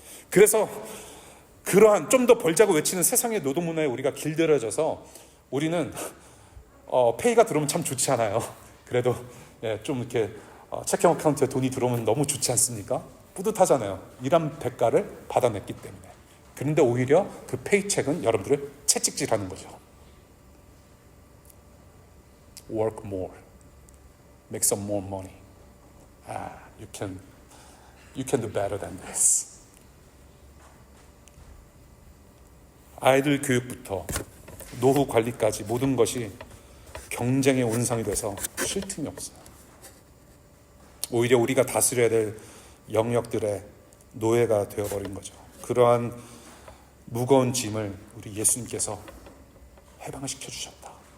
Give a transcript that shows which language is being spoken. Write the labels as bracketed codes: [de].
[ko] 그래서 그러한 좀 더 벌자고 외치는 세상의 노동문화에 우리가 길들여져서 우리는 페이가 들어오면 참 좋지 않아요. 그래도 좀 이렇게 체킹 어카운트에 돈이 들어오면 너무 좋지 않습니까? 뿌듯하잖아요. 일한 대가를 받아냈기 때문에. 그런데 오히려 그 페이첵은 여러분들을 채찍질하는 거죠. [en] Work more, make some more money. You can do better than this. [ko] 아이들 교육부터 노후 관리까지 모든 것이 경쟁의 온상이 돼서 쉴 틈이 없어요. 오히려 우리가 다스려야 될 영역들의 노예가 되어버린 거죠. 그러한 무거운 짐을 우리 예수님께서 해방을 시켜주셨다.